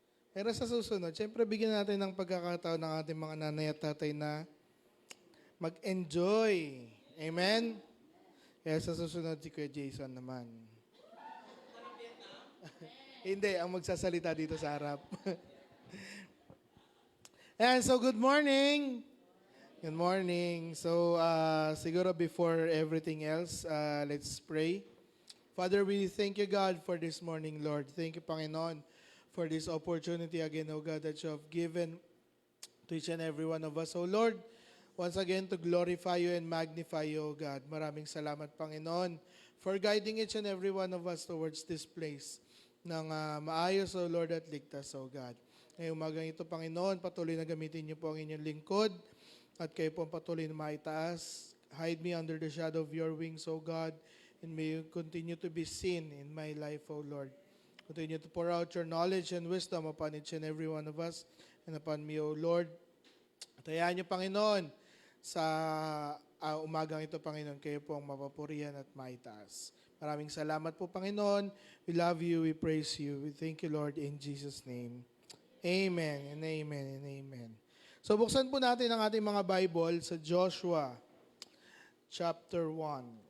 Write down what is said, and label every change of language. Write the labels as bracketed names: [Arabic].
[Filipino] Pero sa susunod, syempre bigyan natin ng pagkakataon ng ating mga nanay at tatay na mag-enjoy. Amen? Kaya sa susunod si Kuya Jason naman. Hindi, ang magsasalita dito sa harap. [English] And so good morning. Good morning. So, [Filipino] siguro [English] before everything else, let's pray. Father, we thank you, God, for this morning, Lord. Thank you, Panginoon, for this opportunity again, oh God, that you have given to each and every one of us. Oh Lord, once again, to glorify you and magnify you, oh God. [Filipino] Maraming salamat, [English] Panginoon, for guiding each and every one of us towards this place [Filipino] ng maayos, [English] oh Lord, [Filipino] at ligtas, [English] oh God. [Filipino] Ngayong umagang ito, Panginoon, patuloy na gamitin niyo po ang inyong lingkod at kayo po ang patuloy na maitaas. [English] Hide me under the shadow of your wings, O God, and may you continue to be seen in my life, O Lord. Continue to pour out your knowledge and wisdom upon each and every one of us and upon me, O Lord. [Filipino] At hayaan niyo, Panginoon, sa umagang ito, Panginoon, kayo po ang mapapurihan at maitaas. Maraming salamat po, Panginoon. [English] We love you, we praise you. We thank you, Lord, in Jesus' name. Amen and amen and amen. [Filipino] So buksan po natin ang ating mga Bible sa Joshua chapter 1.